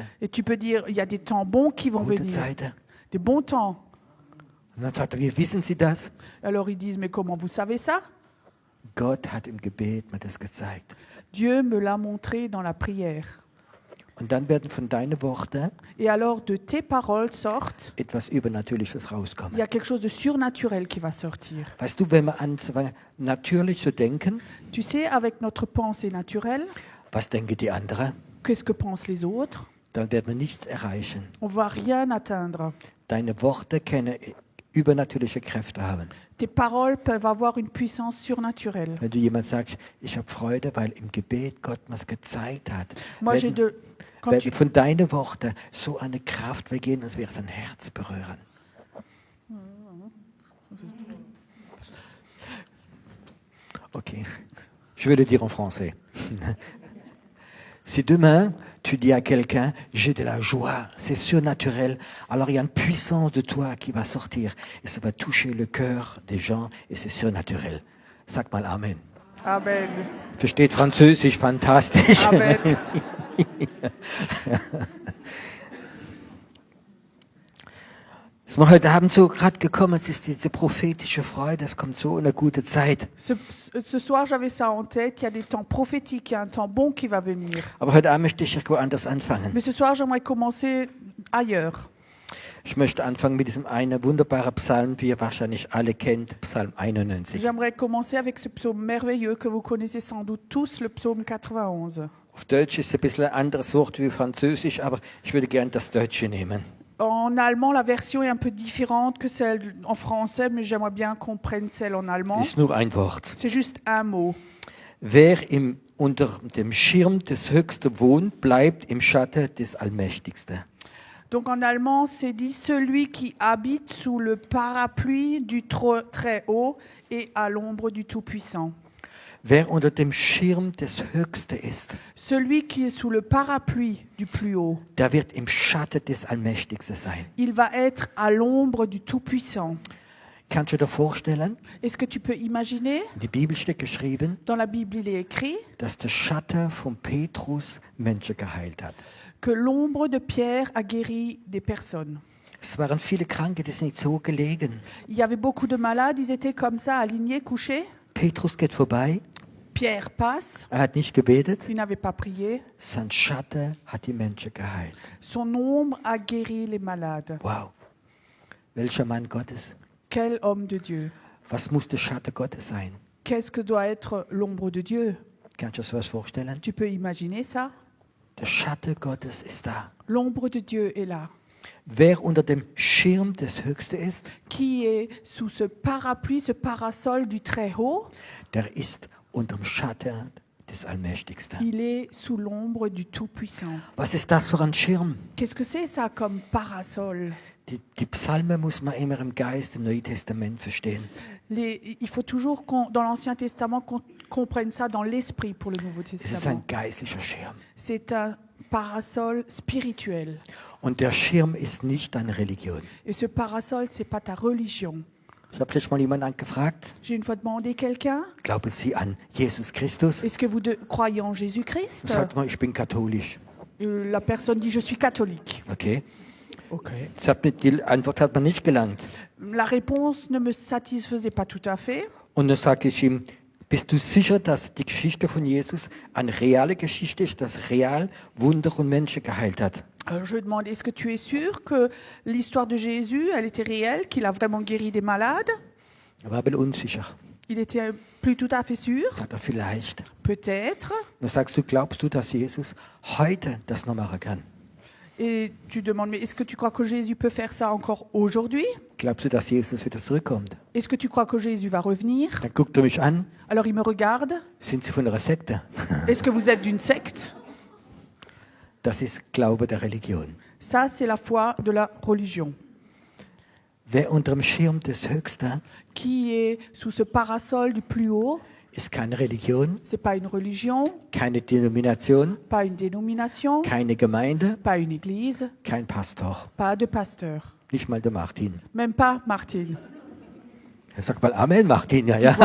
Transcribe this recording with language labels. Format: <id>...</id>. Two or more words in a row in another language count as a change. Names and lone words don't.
<fr>Et tu peux dire, il y a des temps bons qui vont</fr> <de>Gute</de> <fr>venir.</fr> <de>Zeiten.</de> <fr>Des bons temps.</fr> <de>Und dann sagt er, wie wissen Sie das?</de> <fr>Alors ils disent, mais comment vous savez ça?</fr> <de>Gott hat im Gebet mir das gezeigt.</de> <fr>Dieu me l'a montré dans la prière.</fr> <de>Und dann werden von deinen Worten</de> <fr>Et alors de tes paroles sortent,</fr> <de>etwas Übernatürliches</de> <fr>il y</fr> <de>rauskommen.</de> <fr>a quelque chose de surnaturel qui va sortir.</fr> <de>Weißt du, wenn wir anfangen, natürlich zu denken,</de> <fr>Tu sais, avec notre pensée naturelle,</fr> <de>was denken die anderen,</de> <fr>qu'est-ce que pensent les autres?</fr> <de>dann werden wir nichts erreichen.</de> <fr>On va rien atteindre.</fr> <de>Deine Worte können übernatürliche Kräfte haben.</de> <fr>Tes paroles peuvent avoir une puissance surnaturelle.</fr> <de>Wenn du jemand sagst, ich habe Freude, weil im Gebet Gott mir gezeigt hat,</de> <fr>Moi, j'ai</fr> <de>werden,</de> <fr>quand</fr> <de>werden</de> <fr>tu-</fr> <de>von deinen Worten so eine Kraft weggehen, als wäre dein Herz berühren.</de> <fr>Ok, je vais le dire en français. Si demain, tu dis à quelqu'un, j'ai de la joie, c'est surnaturel, alors il y a une puissance de toi qui va sortir et ça va toucher le cœur des gens et c'est surnaturel.</fr> <de>Sag mal Amen.</de> <fr>Amen.</fr> <de>Versteht Französisch, fantastisch.</de> <fr>Amen.</fr> <de>Es ist mir heute Abend so gerade gekommen, es ist diese prophetische Freude, es kommt so eine gute Zeit.</de> <fr>Ce soir, j'avais ça en tête. Il y a des temps prophétiques, il y a un temps bon qui va venir.</fr> <de>Aber heute Abend möchte ich irgendwo anders anfangen.</de> <fr>Mais ce soir, j'aimerais commencer ailleurs.</fr> <de>Ich möchte anfangen mit diesem einen wunderbaren Psalm, wie ihr wahrscheinlich alle kennt, Psalm 91.</de> <fr>J'aimerais commencer avec ce psaume merveilleux que vous connaissez sans doute tous, le psaume 91.</fr> <de>Auf Deutsch ist es ein bisschen ein anderes Wort wie Französisch, aber ich würde gerne das Deutsche nehmen.</de> <fr>En allemand, la version est un peu différente que celle en français, mais j'aimerais bien qu'on prenne celle en allemand.</fr> <de>Ist nur ein Wort.</de> <fr>C'est juste un mot.</fr> <de>Wer unter dem Schirm des Höchsten wohnt, bleibt im Schatten des Allmächtigsten.</de> <fr>Donc en allemand, c'est dit celui qui habite sous le parapluie du Très-Haut et à l'ombre du Tout-Puissant.</fr> <de>Wer unter dem Schirm des Höchsten ist,</de> <fr>Celui qui est sous le parapluie du Plus-Haut,</fr> <de>der wird im Schatten des Allmächtigsten sein.</de> <fr>il va être à l'ombre du Tout-Puissant.</fr> <de>Kannst du dir vorstellen,</de> <fr>Est-ce que tu peux imaginer,</fr> <de>in die Bibel steht geschrieben,</de> <fr>dans la Bible il est écrit,</fr> <de>dass der Schatten von Petrus Menschen geheilt hat.</de> <fr>que l'ombre de Pierre a guéri des personnes.</fr> <de>Es waren viele Kranke, die sind nicht so gelegen.</de> <fr>Il y avait beaucoup de malades, ils étaient comme ça, alignés, couchés.</fr> <de>Petrus geht vorbei,</de> <fr>Pierre passe,</fr> <de>hat nicht gebetet,</de> <fr>il n'avait pas prié.</fr> <de>sein Schatten hat die Menschen geheilt.</de> <fr>Son ombre a guéri les malades.</fr> <de>Wow, welcher Mann Gottes.</de> <fr>Quel homme de Dieu.</fr> <de>Was muss der Schatten Gottes sein?</de> <fr>Qu'est-ce que doit être l'ombre de Dieu?</fr> <de>Kannst du dir sowas vorstellen?</de> <fr>Tu peux imaginer ça?</fr> <de>Der Schatten Gottes ist da.</de> <fr>L'ombre de Dieu est là.</fr> <de>Wer unter dem Schirm des Höchsten ist,</de> <fr>Qui est sous ce parapluie, ce parasol du Très-Haut?</fr> <de>der ist unter dem Schatten des Allmächtigsten.</de> <fr>Il est sous l'ombre du Tout-Puissant.</fr> <de>Was ist das für ein Schirm?</de> <fr>Qu'est-ce que c'est ça comme parasol?</fr> <de>Die Psalmen muss man immer im Geist, im Neuen Testament verstehen.</de> <fr>Il faut toujours, dans l'Ancien Testament, qu'on comprenne ça dans l'esprit pour le Nouveau</fr> <de>Es ist</de> <fr>Testament.</fr> <de>ein geistlicher Schirm.</de> <fr>C'est un parasol spirituel.</fr> <de>Und der Schirm ist nicht deine Religion.</de> <fr>Et ce parasol, c'est pas ta religion.</fr> <de>Ich habe letztes Mal jemanden gefragt,</de> <fr>J'ai une fois demandé quelqu'un,</fr> <de>glauben Sie an Jesus Christus?</de> <fr>est-ce que vous croyez en Jésus-Christ?</fr> <de>Sagt man, ich bin katholisch.</de> <fr>La personne dit, je suis catholique.</fr> <de>Okay.</de> <fr>Ok.</fr> <de>Die Antwort hat man nicht gelangt.</de> <fr>La réponse ne me satisfaisait pas tout à fait.</fr> <de>Und dann sage ich ihm, bist du sicher, dass die Geschichte von Jesus eine reale Geschichte ist, dass real Wunder und Menschen geheilt hat?</de> <fr>Je lui demande, est-ce que tu es sûr que l'histoire de Jésus, elle était réelle, qu'il a vraiment guéri des malades?</fr> <de>Er war ein bisschen unsicher.</de> <fr>Il était plus tout à fait sûr.</fr> <de>Sagt er vielleicht.</de> <fr>Peut-être.</fr> <de>Dann sagst du, glaubst du, dass Jesus heute das noch machen kann?</de> <fr>Et tu demandes, mais est-ce que tu crois que Jésus peut faire ça encore aujourd'hui?</fr> <de>Glaubst du, dass Jesus wieder zurückkommt?</de> <fr>Est-ce que tu crois que Jésus va revenir?</fr> <de>Dann guckt er mich an.</de> <fr>Alors il me regarde.</fr> <de>Sind Sie von einer Sekte?</de> <fr>Est-ce que vous êtes d'une secte?</fr> <de>Das ist Glaube der Religion.</de> <fr>Ça, c'est la foi de la religion.</fr> <de>Wer unter dem Schirm des Höchsten</de> <fr>Qui est sous ce parasol du plus haut?</fr> <de>ist keine Religion,</de> <fr>C'est pas une religion,</fr> <de>keine Denomination,</de> <fr>pas une dénomination,</fr> <de>keine Gemeinde,</de> <fr>pas une église,</fr> <de>kein Pastor.</de> <fr>pas de pasteur.</fr> <de>Nicht mal der Martin.</de> <fr>Même pas Martine.</fr> <de>Er sagt mal Amen, Martin. Ja, ja,</de>